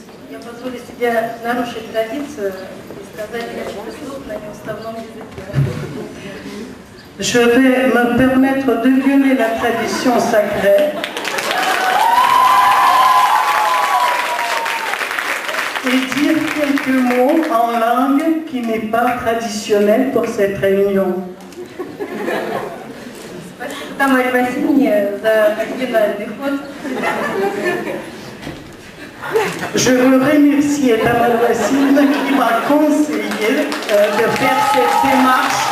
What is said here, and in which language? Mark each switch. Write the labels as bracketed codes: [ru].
[ru] Я позволю себе нарушить традицию и сказать несколько слов на неуставном языке. [fr] Je vais me permettre de violer la tradition sacrée et dire quelques mots en langue qui n'est pas traditionnelle pour cette réunion. [ru] Спасибо Тамаре Васильевне за оригинальный ход. [fr] Je veux remercier Tamara Vassine qui m'a conseillé de faire cette démarche.